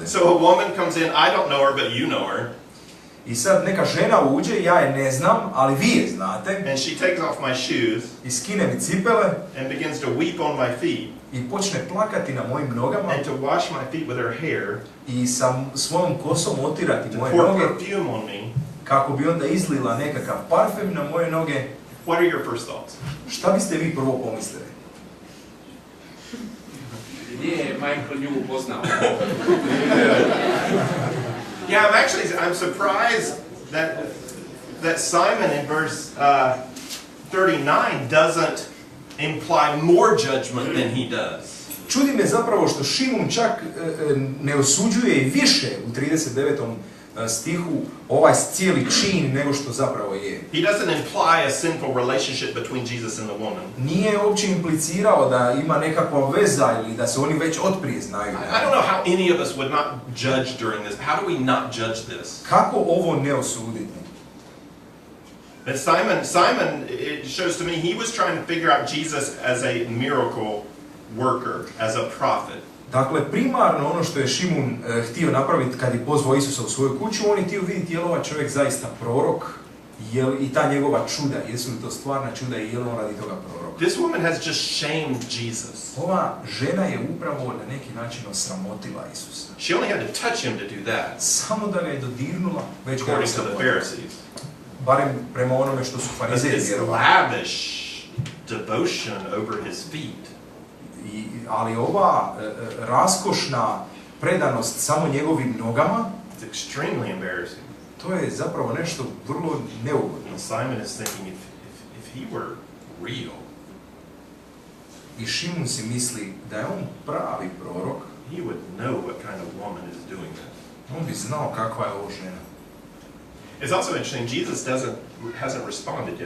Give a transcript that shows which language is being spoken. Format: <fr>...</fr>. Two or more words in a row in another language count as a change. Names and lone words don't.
<en>So a woman comes in. I don't know her, but you know her.</en> <hr>I sad neka žena uđe, ja je ne znam, ali vi je znate.</hr> <en>And she takes off my shoes.</en> <hr>I skine mi cipele.</hr> <en>And begins to weep on my feet.</en> <hr>I počne plakati na mojim nogama.</hr> <en>And to wash my feet with her hair.</en> <hr>I sa svojom kosom otirati moje noge. noge.</hr> <en>Pour perfume on me.</en> <hr>Kako bi onda izlila nekakav parfem na moje noge.</hr> <en>What are your first thoughts?</en> <hr>Šta biste vi prvo pomislili? Nije Michael nju upoznao.</hr> <en>Yeah, I'm surprised that Simon in verse 39 doesn't imply more judgment than he does.</en> <hr>Čudi me zapravo što Šimun čak ne osuđuje i više u 39. stihu ovaj cijeli čin nego što zapravo je.</hr> <en>He doesn't imply a sinful relationship between Jesus and the woman.</en> <hr>Nije uopće implicirao da ima nekakva veza ili da se oni već otprije znaju.</hr> <en>I don't know how any of us would not judge during this. How do we not judge this?</en> <hr>Kako ovo ne osuditi?</hr> <en>But Simon, it shows to me he was trying to figure out Jesus as a miracle worker, as a prophet.</en> <hr>Dakle, primarno ono što je Šimun htio napraviti kad je pozvao Isusa u svoju kuću, on je htio vidjeti je li ovaj čovjek zaista prorok, i ta njegova čuda, jesu li to stvarna čuda i je li on radi toga prorok.</hr> <en>This woman has just shamed Jesus.</en> <hr>Ova žena je upravo na neki način osramotila Isusa.</hr> <en>She only had to touch him to do that.</en> <hr>Samo da ga je dodirnula, već ga je</hr> <en>according to the Pharisees.</en> <hr>Barem prema onome što su farizeji vjerovali.</hr> <en>Lavish devotion over his feet.</en> <hr>Ali ova raskošna predanost samo njegovim nogama</hr> <en>it's extremely embarrassing.</en> <hr>To je zapravo nešto vrlo neugodno.</hr> <en>And Simon is thinking, if he were real,</en> <hr>I Šimun si misli da je on pravi prorok,</hr> <en>he would know what kind of woman is doing that.</en> <hr>on bi znao kakva je ovo žena.</hr> <en>It's also interesting, Jesus hasn't responded yet.</en>